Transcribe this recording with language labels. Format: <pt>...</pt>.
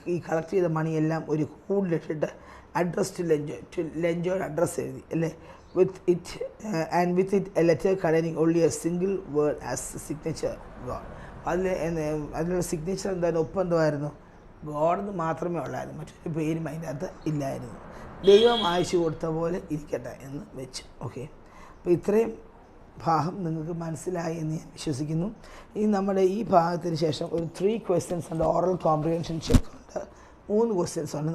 <ml>ഈ കളക്ട് ചെയ്ത മണിയെല്ലാം ഒരു കൂടിലിട്ടിട്ട് അഡ്രസ് ടു ലെഞ്ചോയുടെ അഡ്രസ്സ് എഴുതി അല്ലേ.</ml> <en>with it a letter containing only a single word as a signature, God.</en> <ml>അതിലുള്ള സിഗ്നേച്ചർ എന്തായാലും ഒപ്പം എന്തായിരുന്നു? ഗോഡ് എന്ന് മാത്രമേ ഉള്ളായിരുന്നു, മറ്റൊരു പേരും അതിൻ്റെ അകത്ത് ഇല്ലായിരുന്നു. ദൈവം അയച്ചു കൊടുത്ത പോലെ ഇരിക്കട്ടെ എന്ന് വെച്ചു. ഓക്കെ, അപ്പോൾ ഇത്രയും ഭാഗം നിങ്ങൾക്ക് മനസ്സിലായി എന്ന് ഞാൻ വിശ്വസിക്കുന്നു. ഇനി നമ്മുടെ ഈ ഭാഗത്തിന് ശേഷം ഒരു 3 questions ഉണ്ട്, ഓറൽ കോംപ്രിഹെൻഷൻ ചെക്ക് ഉണ്ട്, 3 questions ഉണ്ട്.</ml>